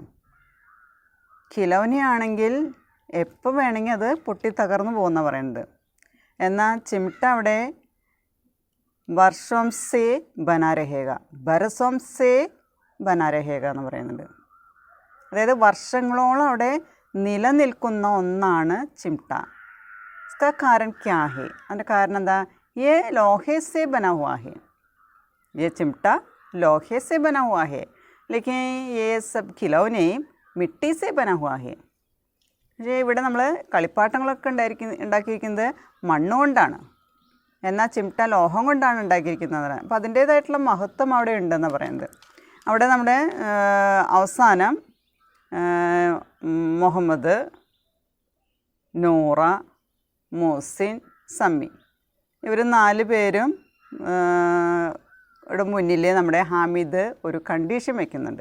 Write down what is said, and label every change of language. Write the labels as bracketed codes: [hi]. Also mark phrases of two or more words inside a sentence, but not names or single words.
[ml] ഖിലൗനയാണെങ്കിൽ എപ്പോൾ വേണമെങ്കിൽ അത് പൊട്ടി തകർന്നു പോകുന്ന പറയുന്നത്. എന്നാൽ ചിമട്ട അവിടെ [hi] वर्षों से बना रहेगा, बरसों से बना रहेगा [ml] എന്ന് പറയുന്നുണ്ട്. അതായത് വർഷങ്ങളോളം അവിടെ നിലനിൽക്കുന്ന ഒന്നാണ് ചിമട്ട. [hi] इसका कारण क्या है? [ml] അതിൻ്റെ കാരണം എന്താ? [hi] ये लोहे से बना हुआ है, ये चिमटा लोहे से बना हुआ है, लेकिन ये सब खिलौने मिट्टी से बना हुआ है. [ml] പക്ഷേ ഇവിടെ നമ്മൾ കളിപ്പാട്ടങ്ങളൊക്കെ ഉണ്ടാക്കിയിരിക്കുന്നത് മണ്ണുകൊണ്ടാണ്, എന്നാൽ ചിമട്ട ലോഹം കൊണ്ടാണ് ഉണ്ടാക്കിയിരിക്കുന്നത്. അപ്പോൾ അതിൻ്റേതായിട്ടുള്ള മഹത്വം അവിടെ ഉണ്ടെന്ന് പറയുന്നത്. അവിടെ നമ്മുടെ അവസാനം മുഹമ്മദ്, നൂറ, മോസിൻ, സമ്മി ഇവർ 4 പേരും ഇവിടെ മുന്നിൽ നമ്മുടെ ഹാമിദ് ഒരു കണ്ടീഷൻ വയ്ക്കുന്നുണ്ട്.